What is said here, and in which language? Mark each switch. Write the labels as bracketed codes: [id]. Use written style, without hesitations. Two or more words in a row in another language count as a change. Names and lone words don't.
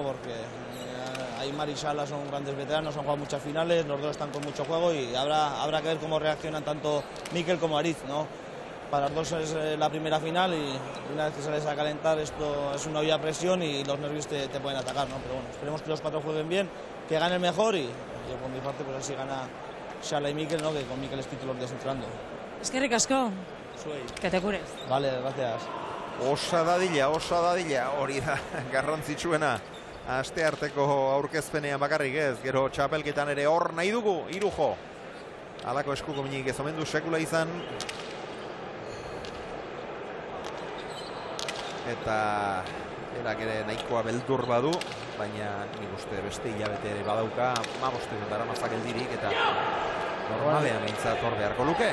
[es] Porque Aimar y Sala son grandes veteranos, han jugado muchas finales, los dos están con mucho juego y habrá que ver cómo reaccionan tanto Mikel como Ariz, ¿no? para los dos es la primera final y una vez que sales a calentar esto es una olla a presión y los nervios te pueden atacar, ¿no? Pero bueno, esperemos que los 4 jueguen bien, que gane el mejor y yo por mi parte pues así gana Xala y Mikel, ¿no? Que con Mikel estoy todos los días entrando. [eu] Eskerrik asko, [es] que te cures. Vale, gracias. [eu] Osa dadila, hori da garrantzitsuena. Aste arteko aurkezpenean bakarrik ez, gero txapelketan ere hor nahi dugu, 3 jo. Halako eskuko minik ez omen du sekula izan. Eta erak ere nahikoa beldur badu, baina nik uste beste hilabete ere badauka, 15 egun daramazak geldirik, eta normalean behintzat hor beharko luke.